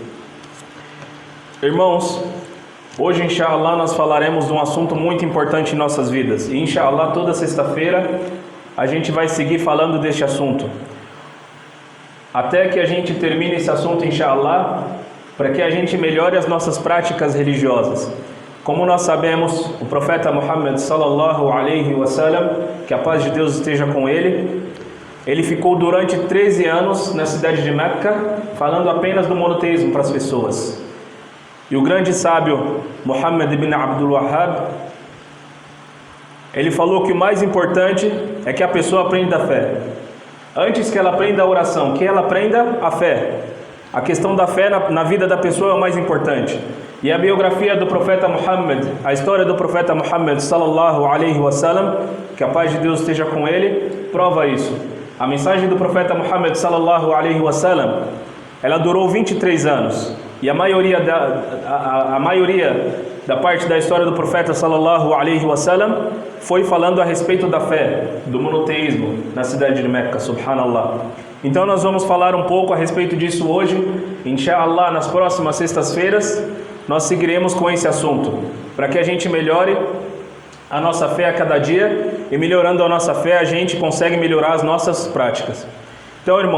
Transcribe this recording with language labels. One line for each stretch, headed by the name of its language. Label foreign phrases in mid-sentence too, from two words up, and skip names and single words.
Portuguese: Irmãos, hoje, inshallah, nós falaremos de um assunto muito importante em nossas vidas. E inshallah, toda sexta-feira a gente vai seguir falando deste assunto, até que a gente termine esse assunto, inshallah, para que a gente melhore as nossas práticas religiosas. Como nós sabemos, o profeta Muhammad
Arabic: صلى الله عليه وسلم,
Portuguese: que a paz de Deus esteja com ele, ele ficou durante 13 anos na cidade de Meca, falando apenas do monoteísmo para as pessoas. E o grande sábio Muhammad ibn Abdul Wahhab, ele falou que o mais importante é que a pessoa aprenda a fé. Antes que ela aprenda a oração, que ela aprenda a fé. A questão da fé na vida da pessoa é o mais importante. E a biografia do profeta Muhammad, a história do profeta Muhammad
Arabic: صلى الله عليه وسلم,
Portuguese: que a paz de Deus esteja com ele, prova isso. A mensagem do profeta Muhammad
Arabic: صلى الله عليه وسلم,
Portuguese: ela durou 23 anos. E a maioria da parte da história do profeta
Arabic: صلى الله عليه وسلم
Portuguese: foi falando a respeito da fé, do monoteísmo na cidade de Meca, subhanallah. Então nós vamos falar um pouco a respeito disso hoje. Inshallah, nas próximas sextas-feiras nós seguiremos com esse assunto, para que a gente melhore a nossa fé a cada dia, e melhorando a nossa fé a gente consegue melhorar as nossas práticas.